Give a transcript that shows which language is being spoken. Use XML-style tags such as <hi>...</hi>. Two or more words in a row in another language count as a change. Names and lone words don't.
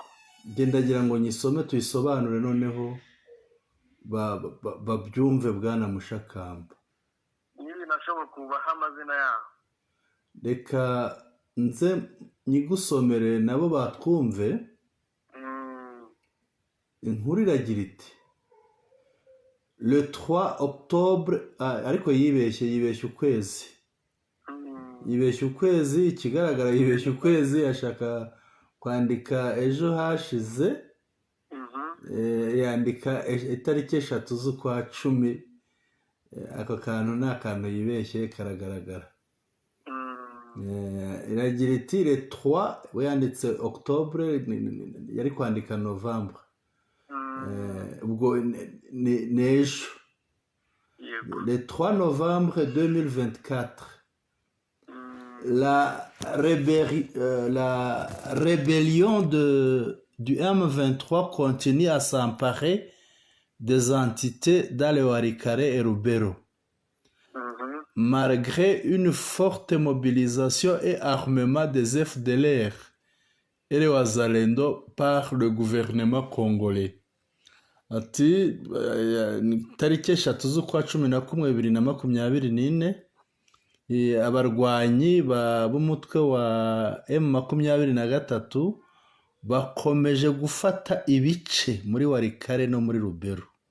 <rw>Gendagira ngo nyisome tuyisobanure noneho babyumve bwana Mushakamba. Niba nashoboka kubaha amazina yabo. Reka nze nyigusomere nabo batwumve. Inkuru iragira iti</rw> <fr>le 3 octobre,</fr> <rw>ariko yibeshye ukwezi. Yibeshye ukwezi, ikigaragara yibeshye ukwezi, ashaka kwandika ejo hashize, yandika itariki 3 z'ukwa 10. Ako kantu ni akantu yibeshye karagaragara. Iragira iti</rw> <fr>le 3,</fr> <rw>we yanditse octobre, yari kwandika novembre. Ubwo nejo</rw> <fr>le 3 novembre 2024, la rébellion du M23 continue à s'emparer des entités dans le Warikare et Rubero. Malgré une forte mobilisation et armement des FDLR et les Wazalendo par le gouvernement congolais.</fr> <rw>Ati tariki 3 z'ukwa 11 2024, abarwanyi b'umutwe wa M23 bakomeje gufata ibice muri Warikare no muri Rubero.</rw>